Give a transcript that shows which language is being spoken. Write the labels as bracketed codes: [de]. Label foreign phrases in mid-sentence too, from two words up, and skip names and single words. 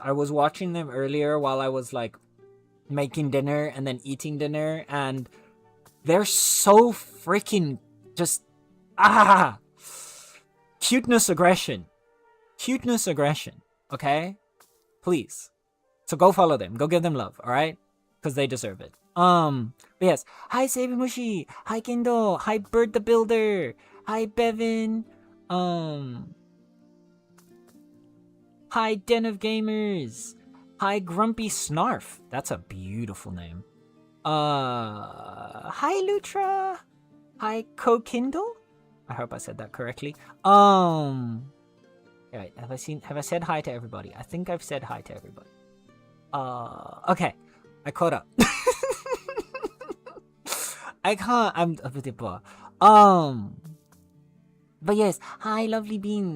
[en] I was watching them earlier while I was like making dinner and then eating dinner, and they're so freaking just cuteness aggression, okay? Please. So go follow them. Go give them love, all right? Because they deserve it. But yes. Hi, Sabimushi. Hi, Kindle. Hi, Bird the Builder. Hi, Bevan. Hi, Den of Gamers. Hi, Grumpy Snarf. That's a beautiful name. Hi, Lutra. Hi, Co-Kindle. I hope I said that correctly. Alright, have I said hi to everybody? I think I've said hi to everybody. Okay. I caught up. I can't, but yes, hi lovely beans.